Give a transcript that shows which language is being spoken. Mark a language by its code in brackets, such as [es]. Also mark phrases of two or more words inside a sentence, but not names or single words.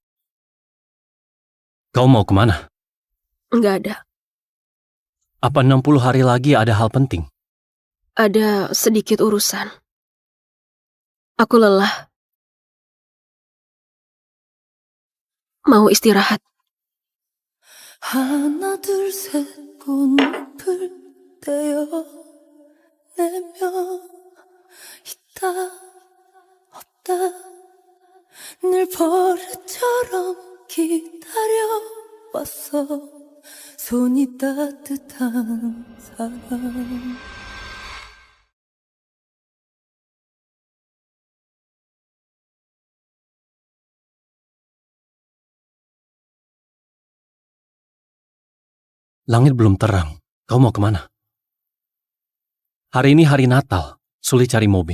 [id] Kau mau kemana? Nggak ada. Apa 60 hari lagi ada hal penting? Ada sedikit urusan. Aku lelah. Mau istirahat. [ko] 하나 둘 셋 꽃잎을 떼어내며 있다 없다 늘 버릇처럼 기다려왔어 손이 따뜻한 사람 [id] Langit belum terang. Kau mau kemana? Hari ini hari Natal. Sulit cari mobil.